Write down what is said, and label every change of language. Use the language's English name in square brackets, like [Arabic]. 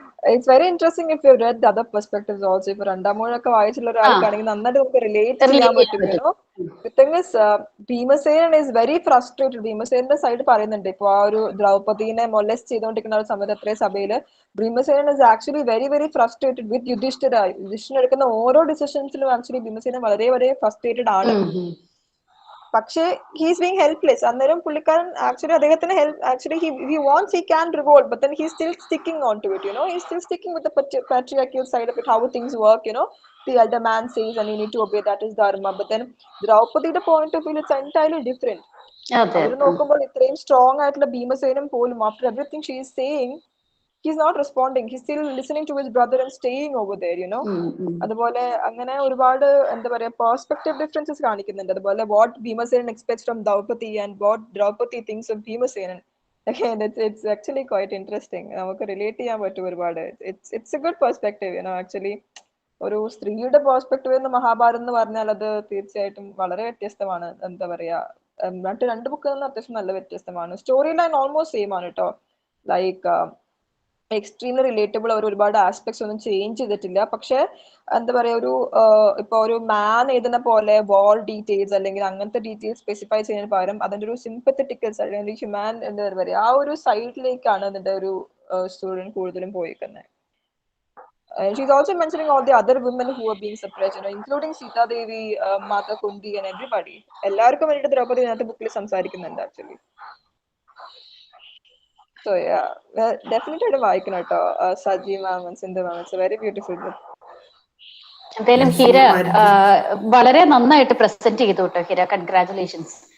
[English] It's very interesting if you've read the other perspectives also. [Malayalam] ഇപ്പൊ രണ്ടാമൂഴൊക്കെ വായിച്ചുള്ള ഒരാൾക്കാണെങ്കിൽ നന്നായിട്ട് നമുക്ക് relate ചെയ്യാൻ പറ്റും. [English] The thing is, Bheemasenan is very frustrated. [Malayalam] ഭീമസേനന്റെ side പറയുന്നുണ്ട്, ഇപ്പൊ ആ ഒരു ദ്രൗപദീനെ മൊലെസ്റ്റ് ചെയ്തുകൊണ്ടിരിക്കുന്ന ഒരു സമയത്ത് അത്രയും സഭയില് Bheemasenan [English] is actually very very frustrated with [Malayalam] Yudhishthira. യുധിഷ്ഠിരൻ എടുക്കുന്ന ഓരോ ഡിസിഷൻസിലും ആക്ച്വലി ഭീമസേനൻ വളരെ വളരെ ഫ്രസ്ട്രേറ്റഡ് ആണ്. [English] പക്ഷേ he's being helpless. [Malayalam] അന്നേരം പുള്ളിക്കാരൻ ആക്ച്വലി അദ്ദേഹത്തിന് [English] he wants, he can revolt, but then he's still sticking on to it, he's still sticking with the patriarchal side of it, how things work, the elder man says and you need to obey, that is dharma. But then ദ്രൗപദിയുടെ point of view it's entirely different. [Malayalam] അവർ നോക്കുമ്പോൾ ഇത്രയും strong ആയിട്ടുള്ള ഭീമസേനും പോലും [English] after everything she is saying he's not responding, he's still listening to his brother and staying over there, [Malayalam] അതുപോലെ അങ്ങനെ ഒരുപാട് എന്താ പറയാ perspective differences കാണിക്കുന്നുണ്ട്. [English] അതുപോലെ what Bheemasenan expects from Draupadi and what Draupadi thinks of Bheemasenan. Again, it's actually quite interesting. [Malayalam] നമുക്ക് relate ചെയ്യാൻ പറ്റും ഒരുപാട്. [English] It's a good perspective, actually. [Malayalam] ഒരു സ്ത്രീയുടെ പെർസ്പെക്റ്റീവ് എന്ന് മഹാഭാരതം എന്ന് പറഞ്ഞാൽ അത് തീർച്ചയായിട്ടും വളരെ വ്യത്യസ്തമാണ്. എന്താ പറയാ, മറ്റു രണ്ട് ബുക്കിൽ നിന്ന് അത്യാവശ്യം നല്ല വ്യത്യസ്തമാണ്. സ്റ്റോറി ലൈൻ ഓൾമോസ്റ്റ് സെയിം ആണ് കേട്ടോ. [English] like extremely relatable, [Malayalam] അവർ ഒരുപാട് ആസ്പെക്ട്സ് ഒന്നും ചേഞ്ച് ചെയ്തിട്ടില്ല. പക്ഷെ എന്താ പറയാ, ഇപ്പൊ ഒരു മാൻ എഴുതുന്ന പോലെ വാൾ ഡീറ്റെയിൽസ് അല്ലെങ്കിൽ അങ്ങനത്തെ ഡീറ്റെയിൽസ് സ്പെസിഫൈ ചെയ്യുന്നതിന് പകരം അതിന്റെ ഒരു സിമ്പത്തറ്റിക്കൽ സൈഡ് അല്ലെങ്കിൽ ഹ്യൂമാൻ എന്താ പറയാ ആ ഒരു സൈഡിലേക്കാണ് അതിന്റെ ഒരു സ്റ്റുഡന്റ് കൂടുതലും പോയിരിക്കുന്നത്. [English] She's also mentioning all the other women who are being suppressed, including Sita Devi, Mata Kundi and everybody. [Malayalam] എല്ലാവർക്കും വേണ്ടിയിട്ട് ദ്രൗപദി ഇതിനകത്ത് ബുക്കിൽ സംസാരിക്കുന്നുണ്ട് ആക്ച്വലി. [English] So yeah, definitely [Malayalam] വായിക്കണം കേട്ടോ. [English] Saji ma'am, Sindhu ma'am, it's a very beautiful book. [Malayalam] എന്തായാലും ഹീര വളരെ നന്നായിട്ട് പ്രസന്റ് ചെയ്തു കേട്ടോ ഹീര, കൺഗ്രാറ്റുലേഷൻസ്.